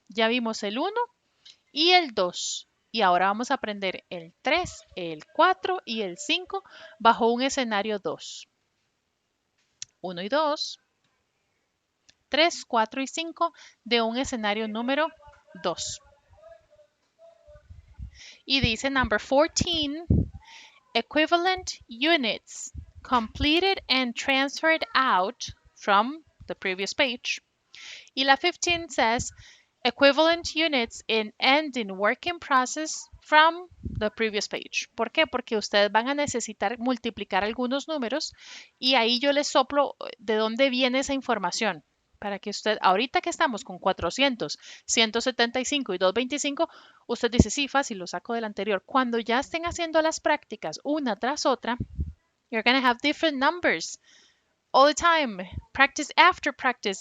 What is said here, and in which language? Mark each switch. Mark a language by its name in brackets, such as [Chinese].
[Spanish] Ya vimos el 1 y el 2. Y ahora vamos a aprender el 3, el 4 y el 5 bajo un escenario 2. 1 y 2, 3, 4 y 5 de un escenario número 2. Y dice [English] number 14, equivalent units completed and transferred out from the previous page. [Spanish] Y la [English] 15 says equivalent units in end in working process from the previous page. [Spanish] ¿Por qué? Porque ustedes van a necesitar multiplicar algunos números y ahí yo les soplo de dónde viene esa información. Para que usted, ahorita que estamos con 400, 175 y 225, usted dice, sí, fácil, lo saco del anterior. Cuando ya estén haciendo las prácticas una tras otra, [English] you're going to have different numbers all the time, practice after practice.